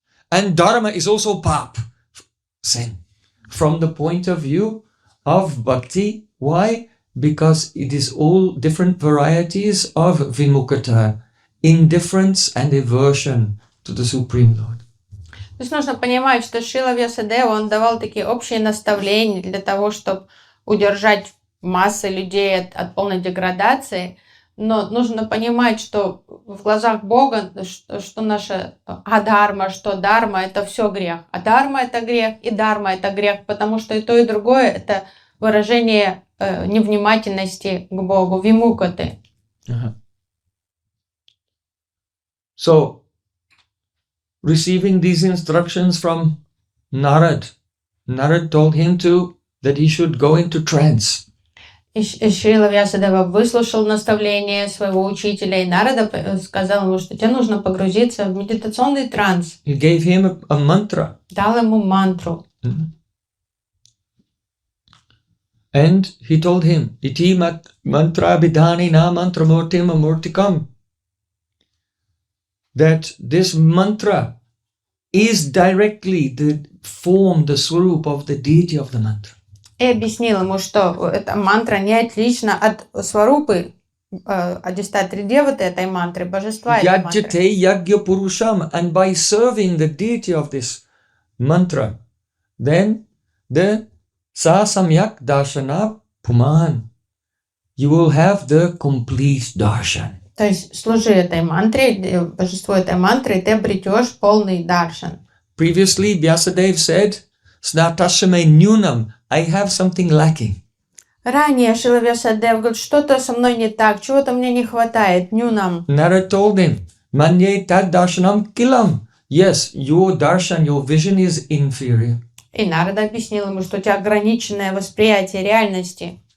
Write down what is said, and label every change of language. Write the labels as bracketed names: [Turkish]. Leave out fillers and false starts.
[English] And dharma is also pap, sin. From the point of view of bhakti, why? Because it is all different varieties of vimukata, indifference and aversion to the Supreme Lord. [Russian] То есть нужно понимать, что Шрила Вьясадева, он давал такие общие наставления для того, чтобы удержать массы людей от полной деградации. Но нужно понимать, что в глазах Бога, что наша адхарма, что дharma, это все грех. Адхарма это грех, и дharma это грех, потому что и то, и другое это выражение невнимательности к Богу, вимукаты. [English] So, receiving these instructions from Narad told him that he should go into trance. [Russian] И Шрила Вьясадева выслушал наставление своего учителя, и Нарада сказал ему, что тебе нужно погрузиться в медитационный транс. [English] He gave him a mantra. [Russian] Дал ему мантру. [English] And he told him, [Sanskrit] Iti mantra bidhani na mantramurtim amurtikam. [English] That this mantra is directly the form, the swarup of the deity of the mantra. [Russian] И объяснил ему, что эта мантра не отлична от сварупы, адистатри деваты этой мантры, божества этой мантры. [Sanskrit] Yajyate yagya purusham. [English] And by serving the deity of this mantra, then the [Sanskrit] sa samyak darshana puman. [English] You will have the complete darshan. [Russian] То есть служи этой мантре, божеству этой мантры, и ты обретешь полный даршан. [English] Previously, Vyāsadeva said, [Sanskrit] Snatashame nyunam, [English] I have something lacking. [Russian] Ранее Шрила Вьясадева говорит, что-то со мной не так, чего-то мне не хватает, нюнам. [English] Narad told him, [Sanskrit] Manye tad darshanam kilam. [English] Yes, your darshan, your vision is inferior. [Russian] И Нарада объяснил ему, что у тебя ограниченное восприятие реальности.